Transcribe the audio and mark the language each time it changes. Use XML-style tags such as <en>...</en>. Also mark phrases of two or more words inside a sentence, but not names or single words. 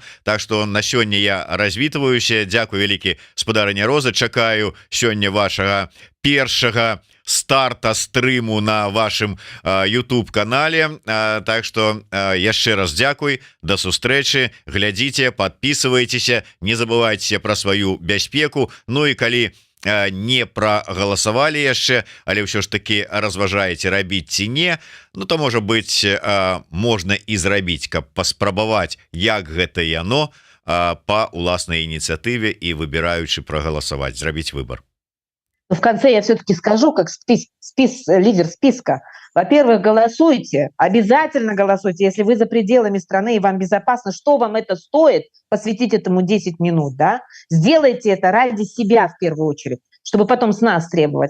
<be>Так что на сёння я развітваюся. Дзякую вялікі, спадарыня Роза, чакаю сёння вашага першага старта стрыму на вашем YouTube канале. Так что яшчэ раз дзякуй, до сустрэчы, глядзіце, подписывайтеся, не забывайте про сваю бяспеку. Ну і калі не прогаласавалі яшчэ, але ўсё ж таки разважаеце рабіць ці не, ну то можа быть можна і зрабіць, каб паспрабаваць, як гэта яно по уласнай ініцыятыве і выбіраючы прагаласаваць, зрабіць выбор.</be> <ru>В конце я все-таки скажу, как лидер списка. Во-первых, голосуйте, обязательно голосуйте. Если вы за пределами страны и вам безопасно, что вам это стоит, посвятить этому 10 минут, да? Сделайте это ради себя в первую очередь, чтобы потом с нас требовать.</ru>